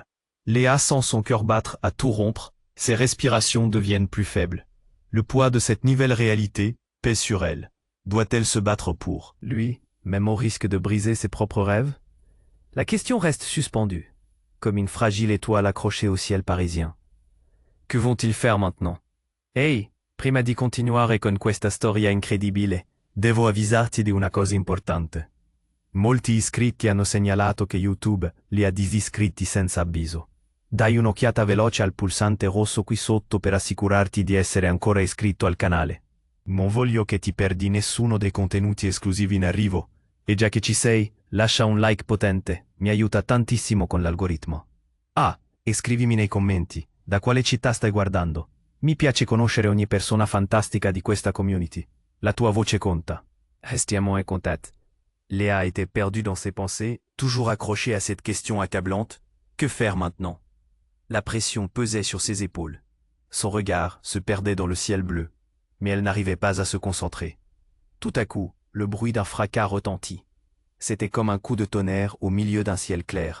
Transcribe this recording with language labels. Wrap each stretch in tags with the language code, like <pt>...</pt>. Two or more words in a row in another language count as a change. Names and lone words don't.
<fr>Léa sent son cœur battre à tout rompre, ses respirations deviennent plus faibles. Le poids de cette nouvelle réalité pèse sur elle. Doit-elle se battre pour lui, même au risque de briser ses propres rêves? La question reste suspendue, comme une fragile étoile accrochée au ciel parisien. Que vont-ils faire maintenant?</fr> <it>Hey, prima di continuare con questa storia incredibile, devo avvisarti di una cosa importante. Molti iscritti hanno segnalato che YouTube li ha disiscritti senza avviso. Dai un'occhiata veloce al pulsante rosso qui sotto per assicurarti di essere ancora iscritto al canale. Non voglio che ti perdi nessuno dei contenuti esclusivi in arrivo, e già che ci sei, lascia un like potente, mi aiuta tantissimo con l'algoritmo. Ah, e scrivimi nei commenti, da quale città stai guardando? Mi piace conoscere ogni persona fantastica di questa community. La tua voce conta. Restiamo</it> <fr>en contact. Léa était perdue dans ses pensées, toujours accrochée à cette question accablante. Que faire maintenant? La pression pesait sur ses épaules. Son regard se perdait dans le ciel bleu, mais elle n'arrivait pas à se concentrer. Tout à coup, le bruit d'un fracas retentit. C'était comme un coup de tonnerre au milieu d'un ciel clair.</fr>